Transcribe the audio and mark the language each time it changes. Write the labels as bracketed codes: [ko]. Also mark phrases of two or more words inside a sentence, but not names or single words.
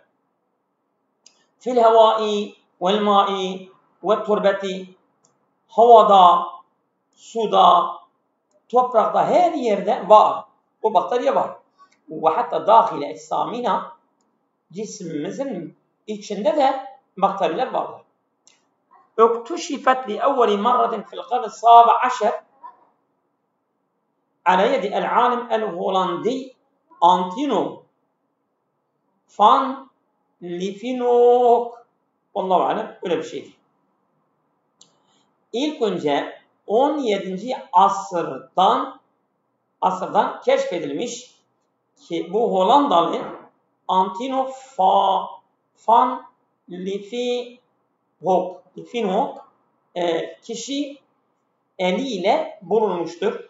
[ar] في الهواء والماء والتربة, [tr] havada, suda, toprakta her yerde var. Bu bakteriya var. [ar] وحتى داخل أجسامنا, [tr] cismimizin içinde de bakteriler vardır. [ar] اكتشفت لأول مرة في القرن السابع عشر على يد العالم الهولندي أنتونيو فان ليفينوك. الله أعلم [tr] öyle bir şeydi. İlk önce 17. asırdan keşfedilmiş ki bu Hollandalı Antonio van Leeuwenhoek kişi eliyle bulunmuştur.